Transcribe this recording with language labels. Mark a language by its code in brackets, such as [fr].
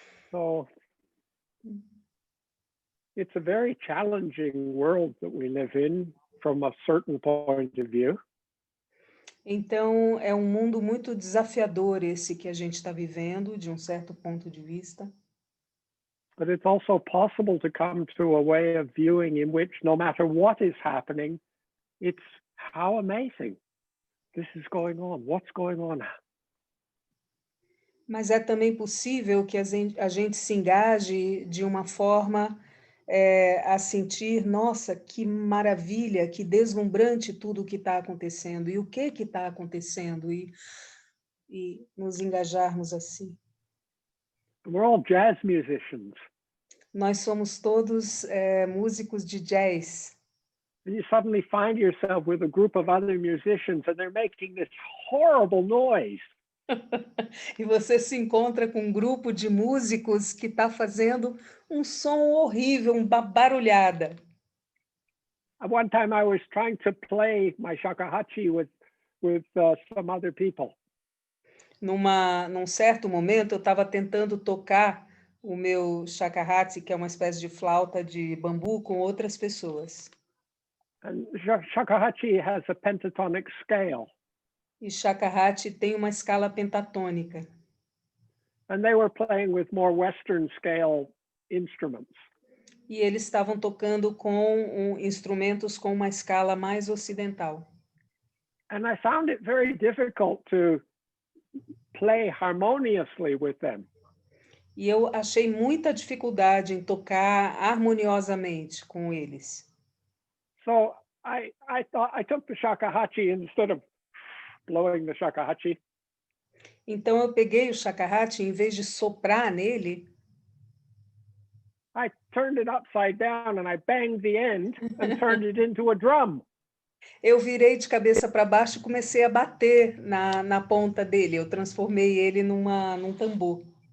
[en] So it's a very challenging world that we live in from a certain point of view. [pt] Então, é um mundo muito desafiador esse que a gente está vivendo, de um certo ponto de vista. [en] But it's also possible to come to a way of viewing in which no matter what is happening, it's how amazing this is going on. What's going on? [pt] Mas é também possível que a gente se engaje de uma forma a sentir, nossa, que maravilha, que deslumbrante tudo o que está acontecendo, e o que está acontecendo, e nos engajarmos assim. [en] We're all jazz musicians. [pt] Nós somos todos músicos de jazz. [en] And you suddenly find yourself with a group of other musicians and they're making this horrible noise. [pt] E você se encontra com um grupo de músicos que está fazendo um som horrível, uma barulhada. [en] At one time I was trying to play my shakuhachi with some other people. [pt] Num certo momento, eu estava tentando tocar o meu shakuhachi, que é uma espécie de flauta de bambu, com outras pessoas. [en] And shakuhachi has a pentatonic scale. [pt] E shakuhachi tem uma escala pentatônica. [en] And they were playing with more Western scale instruments. [pt] E eles estavam tocando com instrumentos com uma escala mais ocidental. [en] And I found it very difficult to play harmoniously with them. [pt] E eu achei muita dificuldade em tocar harmoniosamente com eles. [en] So I thought I took the shakuhachi instead of blowing the shakuhachi. [pt] Então eu peguei o shakuhachi, em vez de soprar nele, [en] I turned it upside down and I banged the end and turned it into a drum. [pt] eu virei de cabeça para baixo e comecei a bater na ponta dele. Eu transformei ele num tambor.